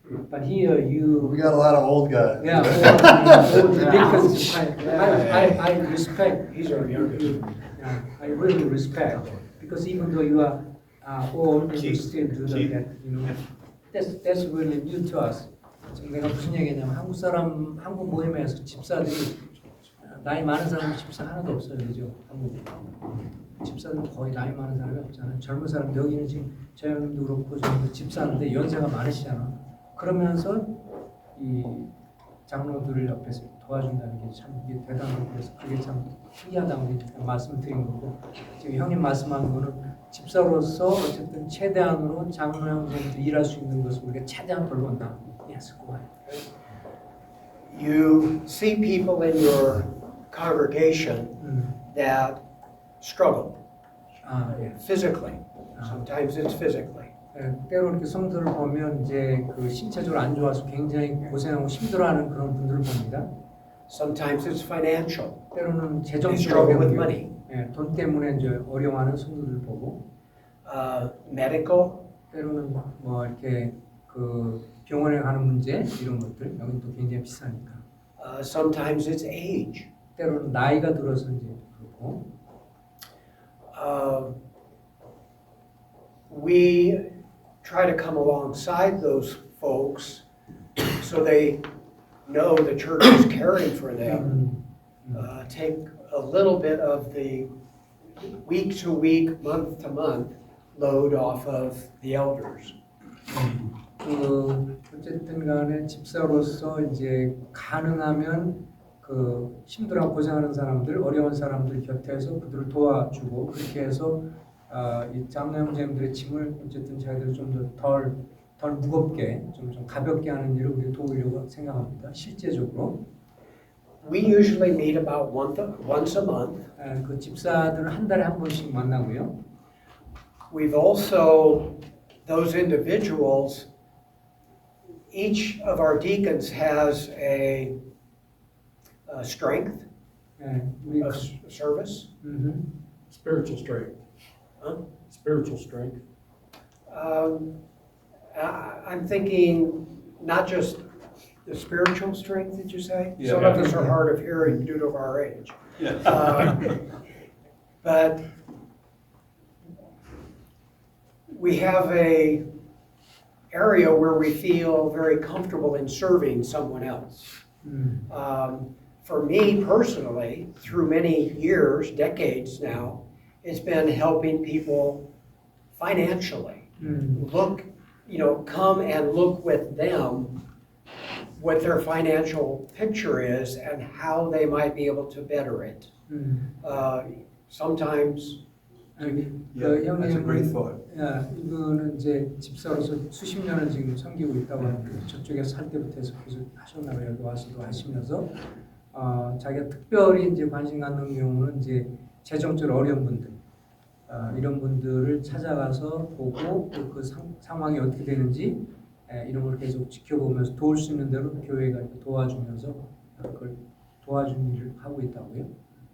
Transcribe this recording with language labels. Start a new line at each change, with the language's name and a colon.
English: But here We got a lot of old guys. Yeah, old deacons. I respect. He's our youngest. Yeah, I really respect because even though you are old, you still do that. You know, that's really new to us.
Korean: 지금 내가 무슨 얘기냐면 한국 모임에서 집사들이 나이 많은 사람 집사 하나도 없어요, 그죠? 한국 집사들 거의 나이 많은 사람이 없잖아요. 젊은 사람 여기는 지금 저 형님도 그렇고 저도 집사인데 연세가 많으시잖아. 그러면서 이 장로들을 옆에서 도와준다는 게 참 대단하고 그래서 그게 참 신기하다고 말씀드린 거고 지금 형님 말씀한 거는 집사로서 어쨌든 최대한으로 장로 형제들 일할 수 있는 것을 우리가 최대한 돌본다.
English: Yes, go ahead. You see people in your congregation that struggle physically. Sometimes it's physically.
Korean: 때로 이렇게 성도를 보면 이제 그 신체적으로 안 좋아서 굉장히 고생하고 힘들어하는 그런 분들을 봅니다.
English: Sometimes it's financial.
Korean: 때로는
English: They struggle with money.
Korean: 돈 때문에 이제 어려워하는 성도들 보고.
English: Medical.
Korean: 때로는 뭐 이렇게 그 병원에 가는 문제 이런 것들 여기 또 굉장히 비싸니까.
English: Sometimes it's age.
Korean: 때로는 나이가 들어서 이제 그렇고.
English: we try to come alongside those folks so they know the church is caring for them. Take a little bit of the week to week, month to month load off of the elders.
Korean: 어쨌든 간에 집사로서 이제 가능하면 그 힘들어 고생하는 사람들, 어려운 사람들 곁에서 그들을 도와주고 그렇게 해서 이 장로 형제님들의 짐을 어쨌든 자기들이 좀 덜 무겁게 좀 가볍게 하는 일을 우리 도우려고 생각합니다. 실제적으로.
English: We usually meet about once a month.
Korean: 그 집사들은 한 달에 한 번씩 만나고요.
English: We've also, those individuals, each of our deacons has a strength, a service. Spiritual strength. Huh? Spiritual strength. I'm thinking not just the spiritual strength, did you say? Yeah. Some of us are hard of hearing due to our age. Yeah. But we have a area where we feel very comfortable in serving someone else. For me personally, through many years, decades now, it's been helping people financially. Look, come and look with them what their financial picture is and how they might be able to better it. Sometimes That's a great thought.
Korean: 이분은 이제 집사로서 수십 년을 지금 섬기고 있다고 하는데 저쪽에 살 때부터 해서 계속 하셨나 봐요. 여기 와서도 하시면서 자기가 특별히 이제 관심 갖는 경우는 이제 재정적으로 어려운 분들 이런 분들을 찾아가서 보고 그 상황이 어떻게 되는지 이런 걸 계속 지켜보면서 도울 수 있는 대로 교회가 도와주면서 그걸 도와주는 일을 하고 있다고요.